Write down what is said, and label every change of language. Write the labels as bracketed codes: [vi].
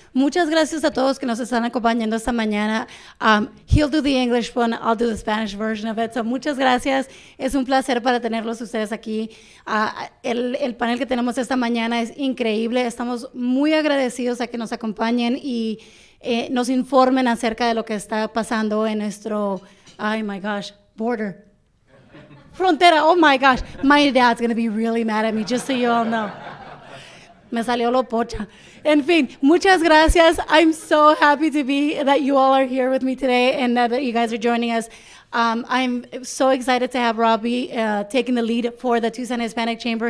[es] Muchas gracias a todos que nos están acompañando esta mañana. [en] He'll do the English one, I'll do the Spanish version of it. So [es] muchas gracias. Es un placer para tenerlos ustedes aquí. El panel que tenemos esta mañana es increíble. Estamos muy agradecidos a que nos acompañen y nos informen acerca de lo que está pasando en nuestro, [en] oh my gosh, border. [es] Frontera, [en] oh my gosh. My dad's going to be really mad at me, just so you all know. [es] Me salió lo pocha. En fin, muchas gracias. [en] I'm so happy that you all are here with me today and that you guys are joining us. I'm so excited to have Robbie taking the lead for the Tucson Hispanic Chamber.